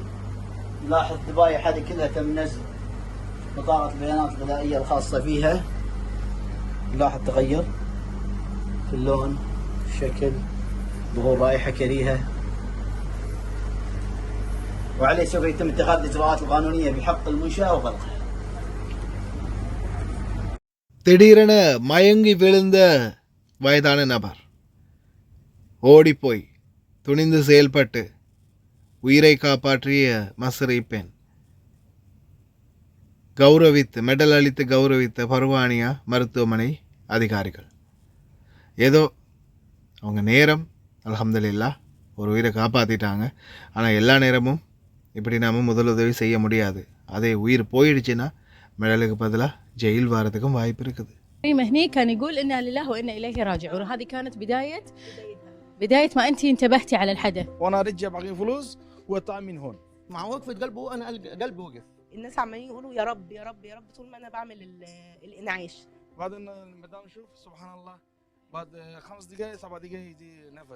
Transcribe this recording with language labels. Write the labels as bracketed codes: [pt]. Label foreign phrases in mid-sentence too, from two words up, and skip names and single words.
[ar] نلاحظ الذبائح هذه كلها تم نزع بطاقة البيانات الغذائية الخاصة فيها. نلاحظ تغير في اللون، الشكل، ظهور رائحة كريهة. وعليه سوف يتم اتخاذ الإجراءات القانونية بحق المنشأة وغلقها. [ta] திடீரென மயங்கி விழுந்த வயதான நபர் ஓடிப்போய் துணிந்து செயல்பட்டு உயிரை காப்பாற்றிய மசரி பெண் மெடல் அளித்து கௌரவித்த பர்வானியா மருத்துவமனை அதிகாரிகள். ஏதோ அவங்க நேரம் அல்ஹம்துலில்லாஹ் ஒரு உயிரை காப்பாற்றிட்டாங்க. ஆனால் எல்லா நேரமும் இப்படி நாம் முதலுதவி செய்ய முடியாது. அதே உயிர் போயிடுச்சுன்னா மெடலுக்கு பதிலாக ஜெயில் வரதுக்கும் வாய்ப்பு இருக்குது. [ar] هني كان يقول إنا لله وإنا إليه راجعون. هذه كانت بداية ما أنت انتبهتي على الحدث. وانا رجع باقي فلوس واطلع من هون. مع وقفة قلبه أنا قلبي وقف. الناس عمالين يقولوا يا رب يا رب يا رب طول ما أنا بعمل الإنعاش. بعدين المدام شوف سبحان الله بعد 5 دقائق 7 دقائق يجي نفس.